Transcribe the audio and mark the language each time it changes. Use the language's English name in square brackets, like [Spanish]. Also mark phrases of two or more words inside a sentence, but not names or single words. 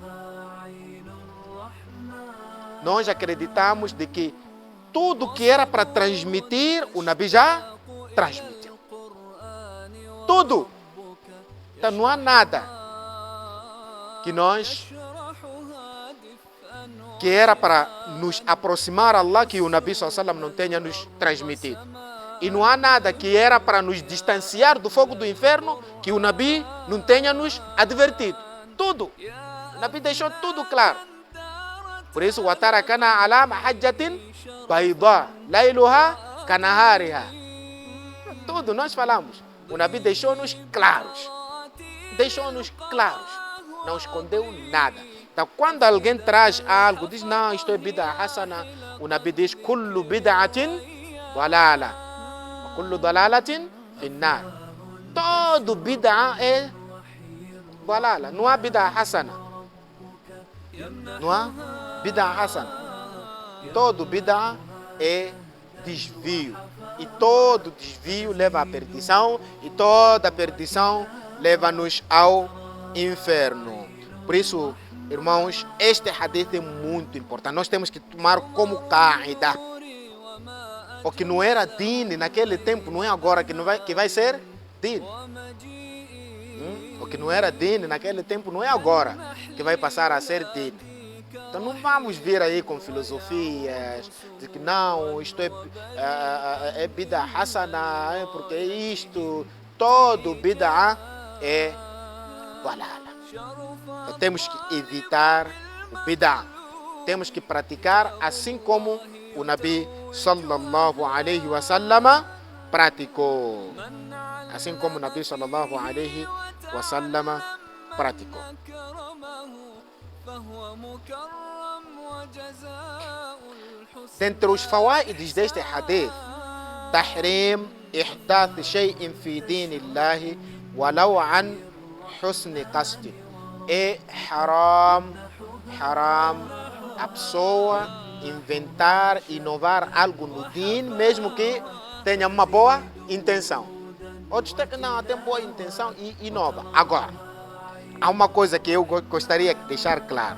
[Portuguese] Nós acreditamos de que tudo que era para transmitir, o Nabi já transmitiu. Tudo. Então não há nada que era para nos aproximar a Allah que o Nabi [Arabic] صلى الله عليه وسلم [Portuguese] não tenha nos transmitido. E não há nada que era para nos distanciar do fogo do inferno que o Nabi não tenha nos advertido. Tudo. O Nabi deixou tudo claro. Por isso, [Arabic] وَتَرَكَنَا عَلَى مَحَجَّةٍ بَيْضَاءٍ لَيْلُهَا كَنَهَارِهَا. [Portuguese] Tudo nós falamos. O Nabi deixou-nos claros. Deixou-nos claros. Não escondeu nada. Então, quando alguém traz algo, diz, não, isto é [Arabic] بدعة حسنة, [Portuguese] o Nabi diz, [Arabic] كل بدعة ضلالة، كل ضلالة في النار. [Portuguese] Todo bid'a é dalala, não há [Arabic] بدعة حسنة. [Portuguese] Não há [Arabic] بدعة حسنة. [Portuguese] Todo bid'a é desvio. E todo desvio leva à perdição, e toda perdição leva-nos ao inferno. Por isso, irmãos, este hadith é muito importante. Nós temos que tomar como qaida. O que não era din naquele tempo, não é agora que vai ser din. O que não era din naquele tempo, não é agora que vai passar a ser din. Então não vamos vir aí com filosofias de que não, isto é [Arabic] بدعة حسنة, [Portuguese] porque isto, todo bid'a é dalala. Então, temos que evitar o bid'a. Temos que praticar assim como o Nabi [Arabic] صلى الله عليه وسلم [Portuguese] praticou. Assim como o Nabi [Arabic] صلى الله عليه وسلم [Portuguese] praticou. Dentre os fawaids deste hadith, [Arabic] تحريم إحداث شيء في دين الله ولو عن حسن قصد. [Portuguese] É haram a pessoa inventar, inovar algo no din, mesmo que tenha uma boa intenção. Outros não tem boa intenção e inova. Agora, há uma coisa que eu gostaria de deixar claro.